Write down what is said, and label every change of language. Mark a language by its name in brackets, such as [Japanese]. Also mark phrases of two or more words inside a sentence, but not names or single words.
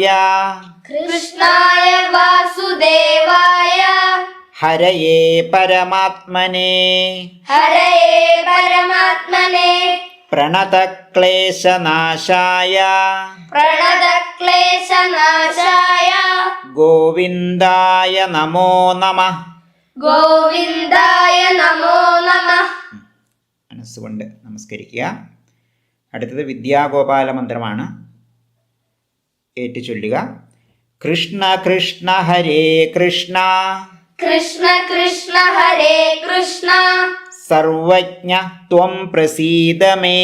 [Sanskrit] കൃഷ്ണായ വാസുദേവായ ഹരയേ പരമാത്മനേ ഹരയേ പരമാത്മനെ പ്രണതക്ലേശനാശായ പ്രണതക്ലേശനാശായ ഗോവിന്ദായ നമോ നമഃ. ഗോവിന്ദായ നമോ നമഃ. [Malayalam] മനസ്സുകൊണ്ട് നമസ്കരിക്കുക. അടുത്തത് വിദ്യാഗോപാല മന്ത്രമാണ്. ഏറ്റു ചൊല്ലുക. [Sanskrit] കൃഷ്ണ കൃഷ്ണ ഹരേ കൃഷ്ണ കൃഷ്ണ കൃഷ്ണ ഹരേ കൃഷ്ണ സർവജ്ഞ ത്വം പ്രസീദ മേ